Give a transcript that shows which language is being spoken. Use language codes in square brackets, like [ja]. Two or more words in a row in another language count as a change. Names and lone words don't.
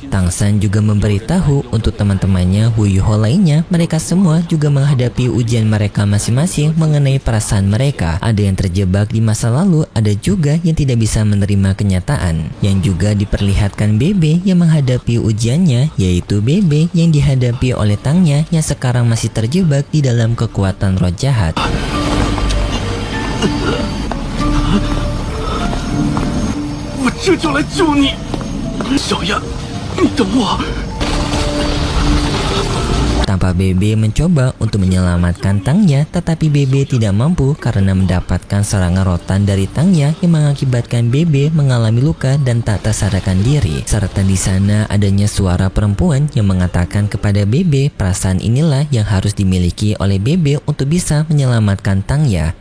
[id] Tangsan juga memberitahu untuk teman-temannya Wu Yuhao lainnya, mereka semua juga menghadapi ujian mereka masing-masing mengenai perasaan mereka. Ada yang terjebak di masa lalu, ada juga yang tidak bisa menerima kenyataan. Yang juga diperlihatkan Bebe yang menghadapi ujiannya, yaitu Bebe yang dihadapi oleh Tangnya yang sekarang masih terjebak di dalam kekuatan roh jahat. [zh] 我这就来救你，小丫，你等我。 [id] tanpa Bebe mencoba untuk menyelamatkan Tangya, tetapi Bebe tidak mampu karena mendapatkan serangan rotan dari Tangya yang mengakibatkan Bebe mengalami luka dan tak tersadarkan diri. Serta di sana adanya suara perempuan yang mengatakan kepada Bebe perasaan inilah yang harus dimiliki oleh Bebe untuk bisa menyelamatkan Tangya.